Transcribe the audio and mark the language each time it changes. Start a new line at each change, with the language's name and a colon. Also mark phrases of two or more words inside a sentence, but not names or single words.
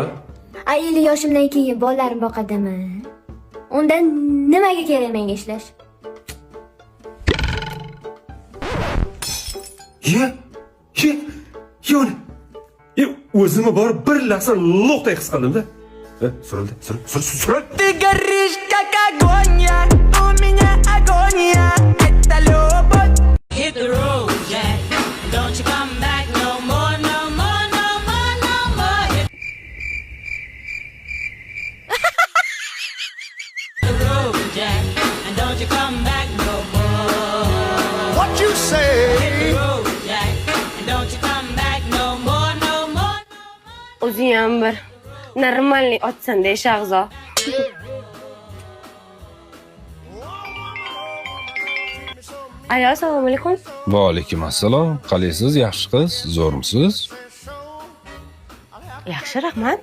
Uzbek: 50 yoshimdan keyin bolalarim boqadimi? Undan nimaga kerak menga ishlash? Yo'q. O'zimni borib bir lahza lo'qday his qildim-da. Surildi.
Russian: Ты горишь как огонь, у меня агония. Это любовь.
English: Hit the road, Jack. Don't you come back no more, no more, no more, no more. Hit the road, Jack. And don't you come back no more. What you say? Hit the road, Jack. And don't you come back no more, no more.
Uzbek: O'zing ham bir normalniy otsan-da, Shahzo. Ayo, assalomu alaykum. Va alaykum assalom. Qalaysiz, yaxshi qiz, zo'rmisiz? Yaxshi, rahmat.